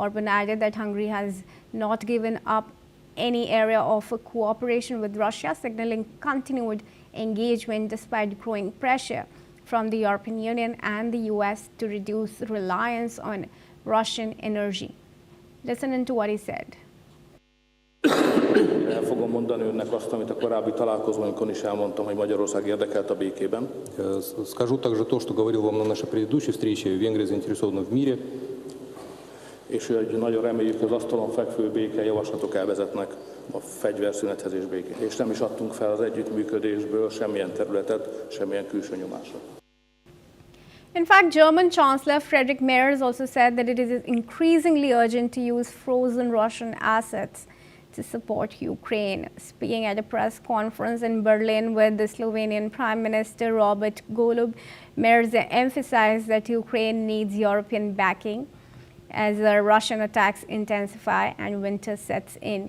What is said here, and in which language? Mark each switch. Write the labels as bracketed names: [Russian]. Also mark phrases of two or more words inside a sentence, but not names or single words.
[English] Orban added that Hungary has not given up any area of cooperation with Russia, signaling continued engagement despite growing pressure from the European Union and the US to reduce reliance on Russian energy. Listen into what he said. [Hungarian] El fogom mondani önnek azt, amit a korábbi találkozóinkon is elmondtam, hogy Magyarország érdekelt a békében. [Russian] Скажу также то, что говорил вам на нашей предыдущей встрече. Венгрия заинтересована в мире. [Hungarian] És hogy nagyon reméljük, hogy az asztalon fekvő békejavaslatok elvezetnek a fegyverszünethez és békét. És nem is adtunk fel az együttműködésből semmilyen területet, semmilyen külső nyomásra. [English] In fact, German Chancellor Friedrich Merz also said that it is increasingly urgent to use frozen Russian assets to support Ukraine. Speaking at a press conference in Berlin with the Slovenian Prime Minister Robert Golob, Merz emphasized that Ukraine needs European backing as the Russian attacks intensify and winter sets in.